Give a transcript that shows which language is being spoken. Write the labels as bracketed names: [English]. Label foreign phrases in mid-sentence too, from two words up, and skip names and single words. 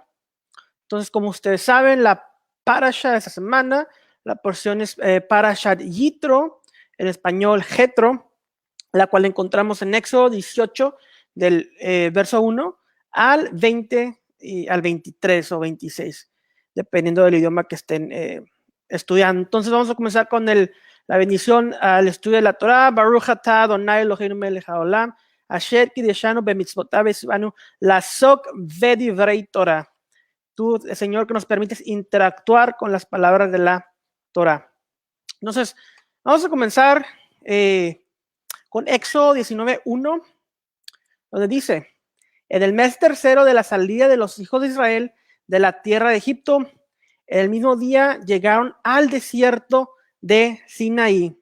[Spanish] Entonces, como ustedes saben, la parasha de esta semana, la porción es Parashat Yitro, en español Jetro, la cual encontramos en Éxodo 18, del verso 1 al 20 y al 23 o 26, dependiendo del idioma que estén estudiando. Entonces, vamos a comenzar con la bendición al estudio de la Torah. [Hebrew] ברוך אתה אדני אלהינו מלך העולם, אשר קדשנו במצותיו וצונו לעסוק בדברי תורה. [Spanish] Tú, Señor, que nos permites interactuar con las palabras de la Torah. Entonces, vamos a comenzar con Éxodo 19:1, donde dice: en el mes tercero de la salida de los hijos de Israel de la tierra de Egipto, en el mismo día llegaron al desierto de Sinaí.